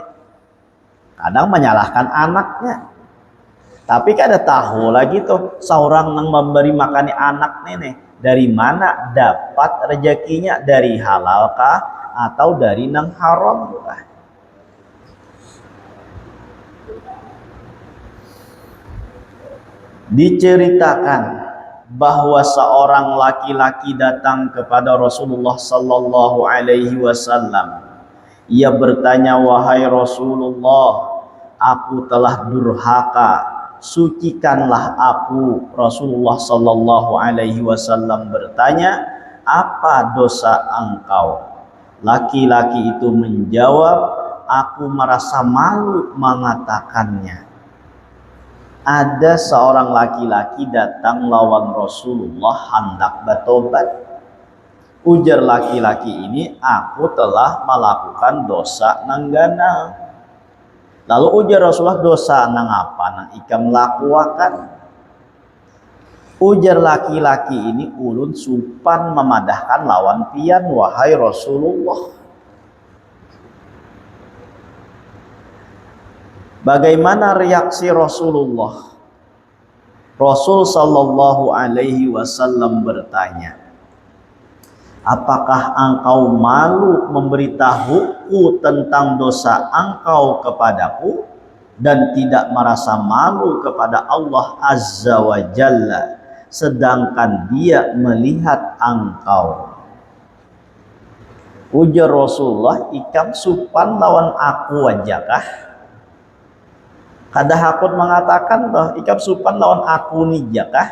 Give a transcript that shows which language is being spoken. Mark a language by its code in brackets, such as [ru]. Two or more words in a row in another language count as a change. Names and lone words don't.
[bjn] Kadang menyalahkan anaknya, tapi kada tahu lagi tuh seorang yang memberi makan anak nenek dari mana dapat rezekinya, dari halal kah atau dari nang haram kah? [id] Diceritakan bahwa seorang laki-laki datang kepada Rasulullah [ar] صلى الله عليه وسلم. [id] Ia bertanya, wahai Rasulullah, aku telah durhaka, sucikanlah aku. Rasulullah [ar] صلى الله عليه وسلم [id] bertanya, apa dosa engkau? Laki-laki itu menjawab, aku merasa malu mengatakannya. [bjn] Ada seorang laki-laki datang lawan Rasulullah hendak bertobat. Ujar laki-laki ini, aku telah melakukan dosa nang ganal. Lalu ujar Rasulullah, dosa nang apa nang ikam lakukan? Ujar laki-laki ini, ulun supan memadahkan lawan pian wahai Rasulullah. [id] Bagaimana reaksi Rasulullah? Rasul [ar] صلى الله عليه وسلم [id] bertanya, apakah engkau malu memberitahuku tentang dosa engkau kepadaku dan tidak merasa malu kepada Allah [ar] عز وجل [id] sedangkan dia melihat engkau? [bjn] Ujar Rasulullah, ikam supan lawan aku wajakah? Kada hakut mengatakan toh ikam supan lawan aku nih jakah?